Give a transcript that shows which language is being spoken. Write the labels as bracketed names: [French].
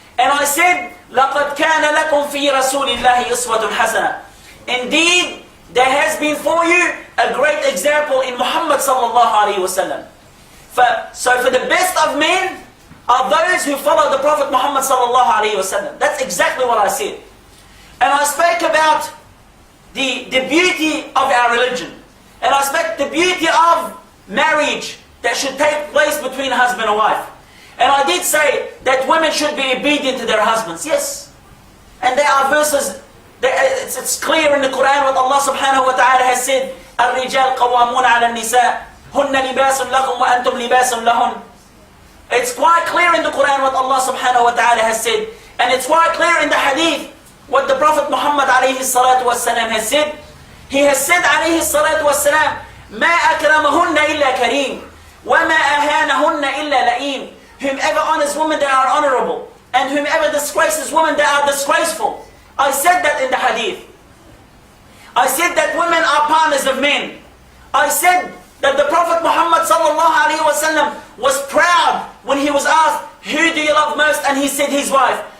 [English] And I said, [Arabic] لَقَدْ كَانَ لَكُمْ فِي رَسُولِ اللَّهِ إِسْوَةٌ حَسَنَةٌ. [English] Indeed, there has been for you a great example in Muhammad sallallahu alayhi wasallam. So for the best of men are those who follow the Prophet Muhammad sallallahu alayhi wasallam. That's exactly what I said. And I spoke about the beauty of our religion. And I spoke the beauty of marriage that should take place between husband and wife. And I did say that women should be obedient to their husbands. Yes. And there are verses, it's clear in the Quran what Allah subhanahu wa ta'ala has said, [Arabic] الرجال قوامون على النساء هن لباس لكم وأنتم لباس لهن. [English] It's quite clear in the Quran what Allah subhanahu wa ta'ala has said. And it's quite clear in the hadith what the Prophet Muhammad alayhi salatu wasalam has said. He has said [Arabic] alayhi salatu wasalam, ما أكرمهن إلا كريم وما أهانهن إلا لئيم. [English] Whomever honors women, they are honorable. And whomever disgraces women, they are disgraceful. I said that in the hadith. I said that women are partners of men. I said that the Prophet Muhammad sallallahu alaihi wasallam was proud when he was asked, who do you love most? And he said his wife.